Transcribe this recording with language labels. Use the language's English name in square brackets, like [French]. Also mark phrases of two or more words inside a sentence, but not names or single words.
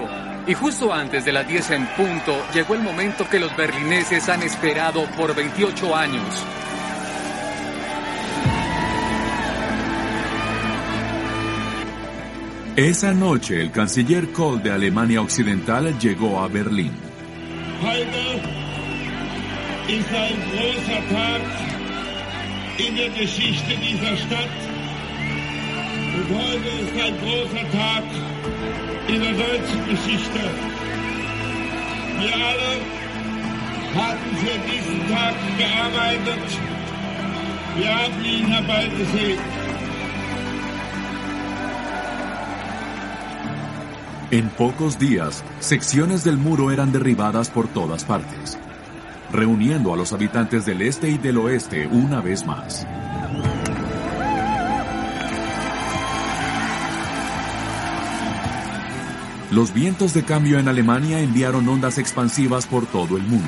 [Spanish] Y justo antes de las 10 en punto, llegó el momento que los berlineses han esperado por 28 años. Esa noche, el canciller Kohl de Alemania Occidental llegó a Berlín. [German] Heute ist ein großer Tag in der Geschichte dieser Stadt. Und heute ist ein großer Tag in der deutschen Geschichte. Wir alle hatten für diesen Tag gearbeitet. Wir haben ihn herbeigesehen. [Spanish] En pocos días, secciones del muro eran derribadas por todas partes, reuniendo a los habitantes del este y del oeste una vez más. Los vientos de cambio en Alemania enviaron ondas expansivas por todo el mundo.